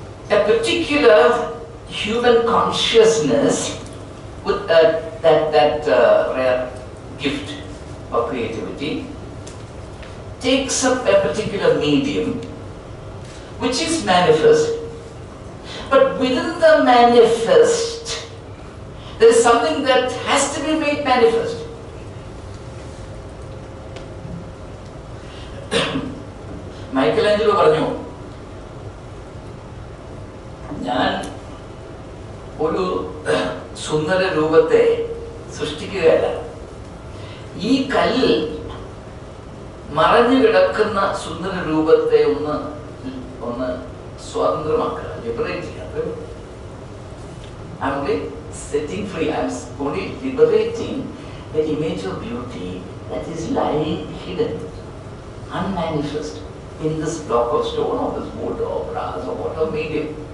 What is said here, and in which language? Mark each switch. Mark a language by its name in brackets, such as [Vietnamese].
[English] A particular human consciousness with that rare gift of creativity takes up a particular medium which is manifest, but within the manifest there is something that has to be made manifest. [Malayalam] Michelangelo പറഞ്ഞു, ഞാൻ ഒരു സുന്ദര രൂപത്തെ സൃഷ്ടിക്കുകയല്ല, ഈ കല്ലിൽ മറഞ്ഞു കിടക്കുന്ന സുന്ദര രൂപത്തെ ഒന്ന് സ്വതന്ത്രമാക്കുക, ലിബറേറ്റ് ചെയ്യുക. [English] I'm only setting free, I'm only liberating the image of beauty that is lying hidden, unmanifest in this block of stone or this wood or brass or whatever medium.